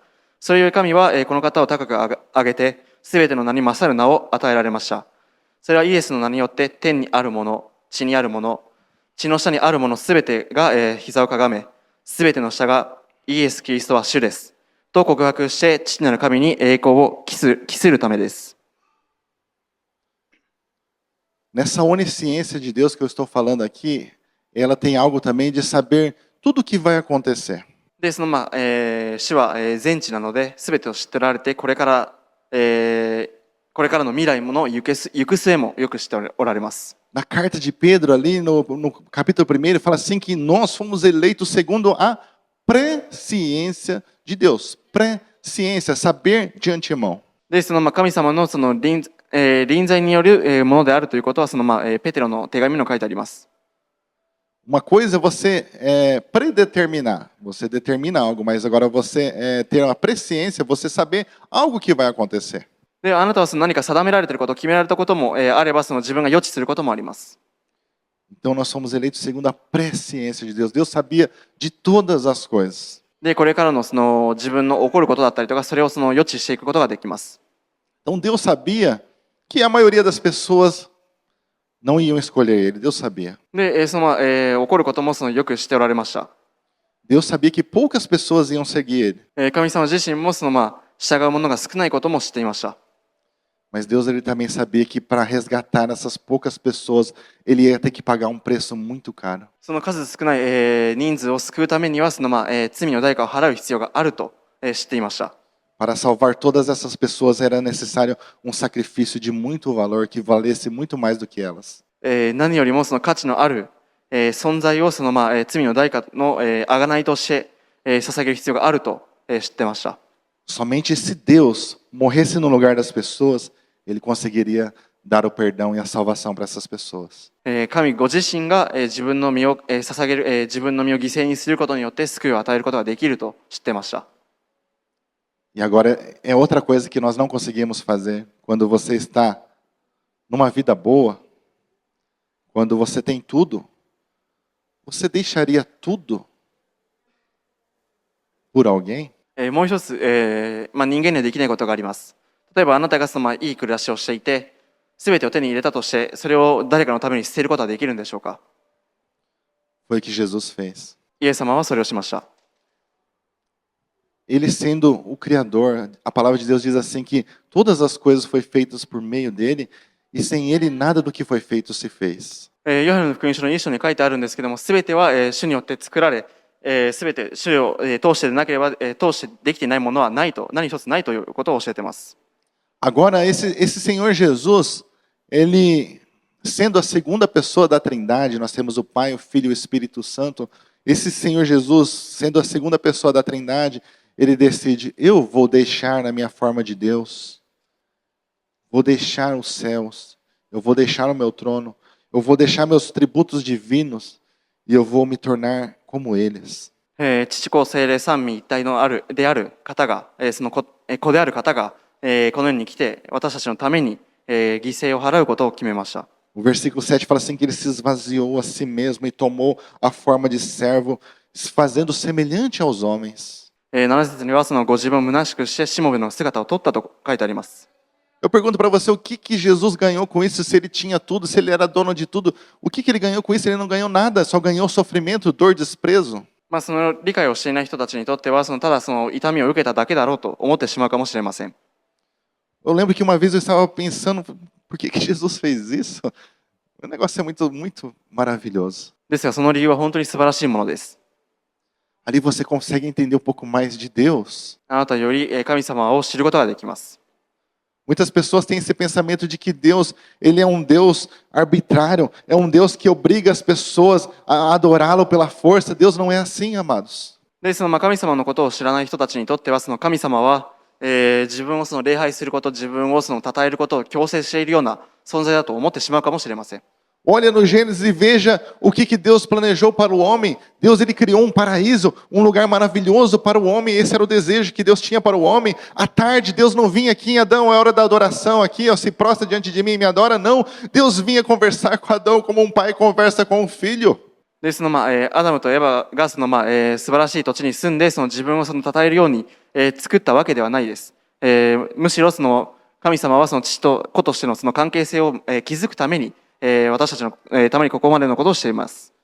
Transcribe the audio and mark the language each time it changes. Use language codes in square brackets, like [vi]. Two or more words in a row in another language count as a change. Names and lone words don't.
[ja] それゆえ神はこの方を高く上げて、すべての名に勝る名を与えられました。それはイエスの名によって天にあるもの、地にあるもの、地の下にあるものすべてが膝をかがめ、すべての下がイエス・キリストは主です。と告白して父なる神に栄光を期するためです。 [pt] Nessa onisciência de Deus que eu estou falando aqui, ela tem algo também de saber tudo o que vai acontecer. [ja] で、その主は全知なので、すべてを知っておられて、これからの未来の行く末もよく知っておられます。 [pt] Na carta de Pedro, ali no capítulo 1, ele fala assim que nós fomos eleitos segundo a presciência de Deus. Presciência, saber de antemão. [ja] で、その神様の臨在によるものであるということは、ペテロの手紙に書いてあります。 [pt] Uma coisa é você predeterminar, você determina algo, mas agora você ter uma presciência, você saber algo que vai acontecer. [ja] で、あなたは何か定められていること、決められたこともあれば、自分が予知することもあります。 [pt] Então nós somos eleitos segundo a presciência de Deus. Deus sabia de todas as coisas. [ja] で、これからの自分の起こることだったりとか、それを予知していくことができます。 [pt] Então Deus sabia que a maioria das pessoas não iam escolher ele. Deus sabia. [ja] で、起こることもよく知っておられました。 [pt] Deus sabia que poucas pessoas iam seguir ele. [ja] 神様自身も従う者が少ないことも知っていました。 [pt] Mas Deus ele também sabia que para resgatar essas poucas pessoas, ele ia ter que pagar um preço muito caro. [ja] その数少ない人数を救うためには、罪の代価を払う必要があると知っていました。 [pt] Para salvar todas essas pessoas era necessário um sacrifício de muito valor que valesse muito mais do que elas. [ja] 何よりも価値のある存在を罪の代価の贖いとして捧げる必要があると知ってました。 [pt] Somente se Deus morresse no lugar das pessoas, ele conseguiria dar o perdão e a salvação para essas pessoas. [ja] 神ご自身が自分の身を捧げる、自分の身を犠牲にすることによって救いを与えることができると知ってました。 [pt] E agora é outra coisa que nós não conseguimos fazer quando você está numa vida boa, quando você tem tudo, você deixaria tudo por alguém? [ja] もう一つ、人間にはできないことがあります。例えばあなたがいい暮らしをしていて、すべてを手に入れたとして、それを誰かのために捨てることはできるんでしょうか。 [pt] Foi o que Jesus fez. [ja] イエス様はそれをしました。 [pt] Ele sendo o Criador, a palavra de Deus diz assim que todas as coisas foram feitas por meio dele e sem ele nada do que foi feito se fez. [ja] ヨハネの福音書の1章に書いてあるんですけども、すべては主によって作られ、すべて主を通してでなければ通してできていないものはないと、何一つないということを教えています。 [pt] Agora esse Senhor Jesus, ele sendo a segunda pessoa da Trindade, nós temos o Pai, o Filho e o Espírito Santo. Esse Senhor Jesus, sendo a segunda pessoa da Trindade, ele decide: eu vou deixar a minha forma de Deus, vou deixar os céus, eu vou deixar o meu trono, eu vou deixar meus tributos divinos e eu vou me tornar como eles. [ja] 父子聖霊三位一体のである方が、その子である方が、この世に来て私たちのために、犠牲を払うことを決めました。 [pt] O versículo 7 fala assim que ele se esvaziou a si mesmo e tomou a forma de servo, se fazendo semelhante aos homens. [ja] 7 節にはご自分を虚しくしてしもべの姿を取ったと書いてあります。 [pt] Eu pergunto para você, o que Jesus ganhou com isso? Se ele tinha tudo, se ele era dono de tudo, o que ele ganhou com isso? Ele não ganhou nada, só ganhou sofrimento, dor, desprezo. [ja] その理解をしていない人たちにとっては、ただ痛みを受けただけだろうと思ってしまうかもしれません。 [pt] Eu lembro que uma vez eu estava pensando, por que Jesus fez isso? O negócio é muito, muito maravilhoso. [ja] ですが、その理由は本当に素晴らしいものです。 [pt] Ali você consegue entender um pouco mais de Deus. [ja] あなたより神様を知ることができます。 [pt] Muitas pessoas têm esse pensamento de que Deus, ele é um Deus arbitrário, é um Deus que obriga as pessoas a adorá-lo pela força. Deus não é assim, amados. [ja] で、神様のことを知らない人たちにとっては、神様は、自分を礼拝すること、自分を称えることを強制しているような存在だと思ってしまうかもしれません。 [pt] Olha no Gênesis e veja o que Deus planejou para o homem. Deus ele criou um paraíso, um lugar maravilhoso para o homem. Esse era o desejo que Deus tinha para o homem. À tarde, Deus não vinha aqui em Adão, é hora da adoração aqui, ó, se prostra diante de mim e me adora. Não, Deus vinha conversar com Adão como um pai conversa com um filho. [ja] で、アダムとエバが素晴らしい土地に住んで、自分を称えるように、作ったわけではないです。むしろ神様は父と子としての関係性を、築くために、私たちの、ためにここまでのことをしています。